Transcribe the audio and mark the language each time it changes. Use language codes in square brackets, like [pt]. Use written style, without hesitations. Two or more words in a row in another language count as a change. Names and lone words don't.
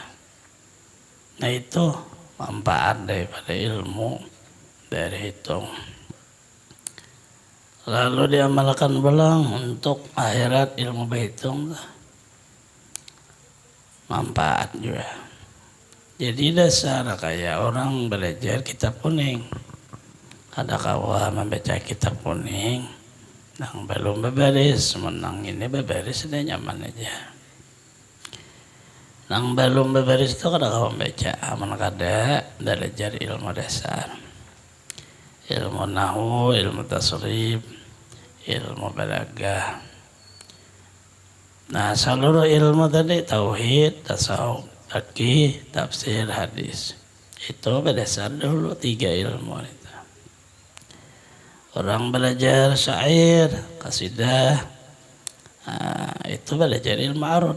[bjn] Nah itu manfaat daripada ilmu dari hitung. Lalu diamalkan belang untuk akhirat ilmu berhitung, manfaat juga. Jadi dasar kayak orang belajar kitab kuning. Ada kawan membaca kitab kuning, nang belum beberes, menang ini beberes sudah nyaman aja. Nang belum beberes itu kada kawan baca, aman kada belajar ilmu dasar, ilmu nahu, ilmu tasrif, ilmu balaghah. Nah seluruh ilmu tadi tauhid, tasawuf, fikih, tafsir, hadis itu berdasar dulu 3 ilmu itu. Orang belajar syair, qasidah, itu belajar ilmu arud.